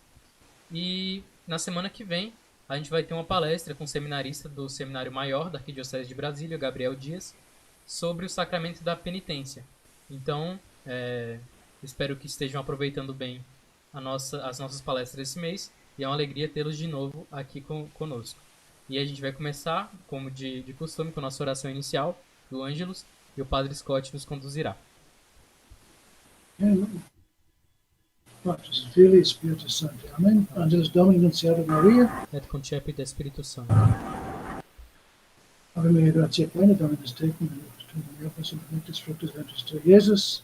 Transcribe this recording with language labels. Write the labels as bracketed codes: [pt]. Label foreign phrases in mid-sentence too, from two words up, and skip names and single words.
[pt] E na semana que vem a gente vai ter uma palestra com o seminarista do Seminário Maior da Arquidiocese de Brasília, Gabriel Dias, sobre o sacramento da penitência. Então, espero que estejam aproveitando bem as nossas palestras desse mês e é uma alegria tê-los de novo aqui conosco. E a gente vai começar, como de costume, com a nossa oração inicial do Ângelus e o Padre Scott nos conduzirá. [la] Patris, Filii, Spiritus Sancti. Amen. Angelus Domini Nuntiatur Maria. Et concepit Spiritus Sancti. Ave Maria, gratia plena, Dominus tecum, benedictus benedictus fructus ventris tui, Iesus.